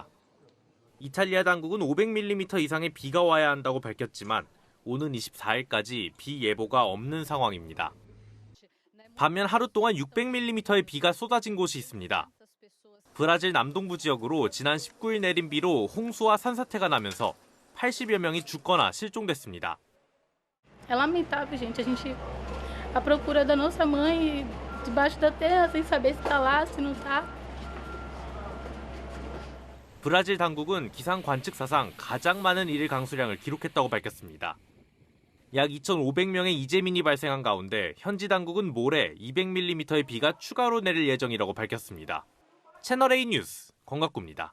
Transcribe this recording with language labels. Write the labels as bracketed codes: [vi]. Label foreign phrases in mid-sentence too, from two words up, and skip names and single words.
[ko] 이탈리아 당국은 500mm 이상의 비가 와야 한다고 밝혔지만 오는 24일까지 비 예보가 없는 상황입니다. 반면 하루 동안 600mm의 비가 쏟아진 곳이 있습니다. 브라질 남동부 지역으로 지난 19일 내린 비로 홍수와 산사태가 나면서 80여 명이 죽거나 실종됐습니다. [pt] É lamentável, gente. A gente à procura da nossa mãe debaixo da terra sem saber se está lá, se não está. [ko] 브라질 당국은 기상 관측사상 가장 많은 일일 강수량을 기록했다고 밝혔습니다. 약 2,500명의 이재민이 발생한 가운데 현지 당국은 모레 200mm의 비가 추가로 내릴 예정이라고 밝혔습니다. 채널A 뉴스 권갑구입니다.